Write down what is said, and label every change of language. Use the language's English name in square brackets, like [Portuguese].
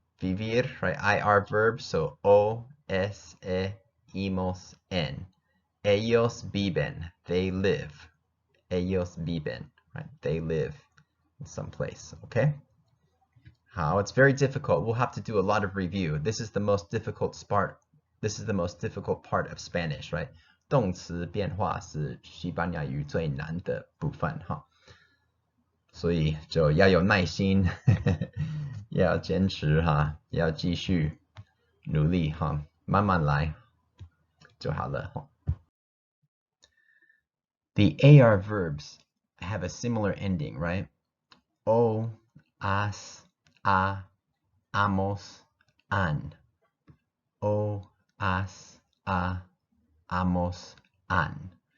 [English] Vivir, right? IR verb, so O, S, E, imos, en. [Spanish] Ellos viven. [English] They live. [Spanish] Ellos viven, right? [English] They live in some place, okay? How? It's very difficult. We'll have to do a lot of review. This is the most difficult part. This is the most difficult part of Spanish, right? [Chinese] 动词变化是西班牙语最难的部分，哈。所以就要有耐心，要坚持哈，要继续努力哈，慢慢来就好了哈。 [English] The AR verbs have a similar ending, right? [Spanish] O, as, a, amos, an. O, as, a, amos, an.